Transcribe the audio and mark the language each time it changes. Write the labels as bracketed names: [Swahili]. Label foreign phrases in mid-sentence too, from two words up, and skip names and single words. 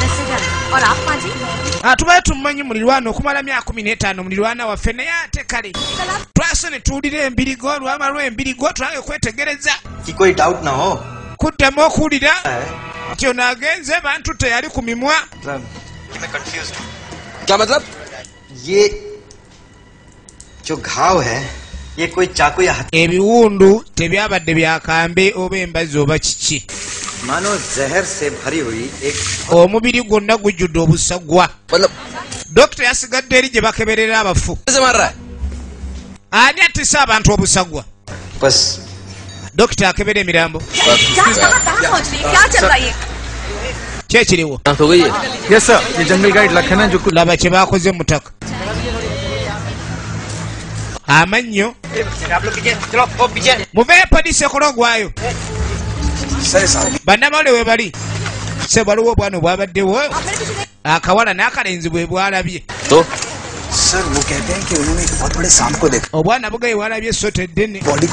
[Ganda] Tubaye tumumanyi mulirwana okumala myaka 15 mulirwana waffe naye ate kale twase ne tuwulira embirigo olwama lw'embirigo tulabe kwetegereza kuddamu okuwulira nti ono agenze bantu teyali ku mimwa. [Hindi] क्या मतलब ये जो घाव है ये कोई चाकू या [Ganda] ebiwundu tebyabadde byakambe oba embazi oba kiki [Hindi] मानो जहर से भरी हुई एक [Ganda] omubiri gwonna gujjudde obusagwa. Dokita yasigadde eri gye bakeberera abafu. Ani atisa abantu obusagwa? Dokita akebera emirambo. Kyekiriwo laba kye baakoze mutaka amannyo muveeyo poliisi ekola ogwayo bannamawulire we bali se waliwo obwana obwabaddewo akawala n'akalenzi bwe bwalabye obwana bugaye bwalabye essoto eddene